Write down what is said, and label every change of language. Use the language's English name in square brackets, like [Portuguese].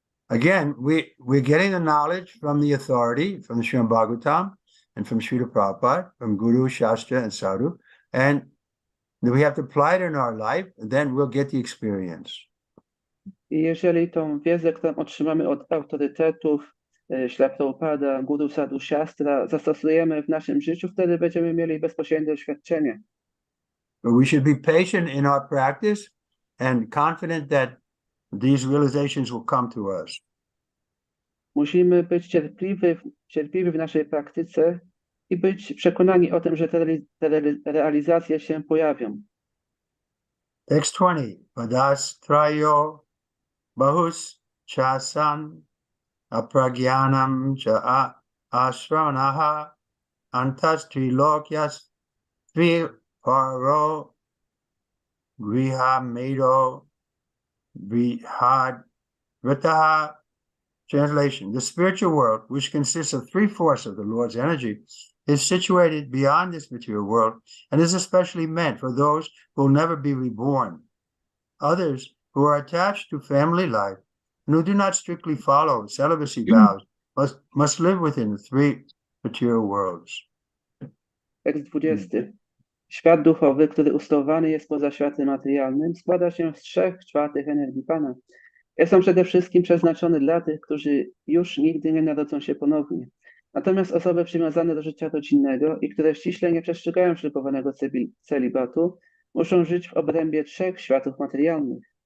[English] Again, we're getting the knowledge from the authority, from the Śrimad Bhagavatam, and from Srila Prabhupada, from Guru, Shastra, and Sadhu, and we have to apply it in our life, and then we'll get the experience. [Polish] I jeżeli tą wiedzę, którą otrzymamy od autorytetów, Śrila Prabhupada, Guru, Sadhu, Shastra, zastosujemy w naszym życiu, wtedy będziemy mieli bezpośrednie doświadczenie. [English] But we should be patient in our practice and confident that these realizations will come to us. [Polish] Musimy być cierpliwi w naszej praktyce i być przekonani o tym, że te realizacje się pojawią. [English] Text 20. [Sanskrit] Padas trayo bahus chasan apragyanam cha ashranaha antas trilokyas triparo griha medo brihad vritaha. [English] Translation: the spiritual world, which consists of 3/4 of the Lord's energy, is situated beyond this material world and is especially meant for those who will never be reborn. Others who are attached to family life and who do not strictly follow celibacy vows must live within the 3 material worlds. [Polish] Tekst 20. Świat duchowy, który usytuowany jest poza światem materialnym, składa się z 3/4 energii Pana. Jest on przede wszystkim przeznaczony dla tych, którzy już nigdy nie narodzą się ponownie. Natomiast osoby przywiązane do życia rodzinnego i które ściśle nie przestrzegają ślubowanego celibatu, muszą żyć w obrębie 3 światów materialnych.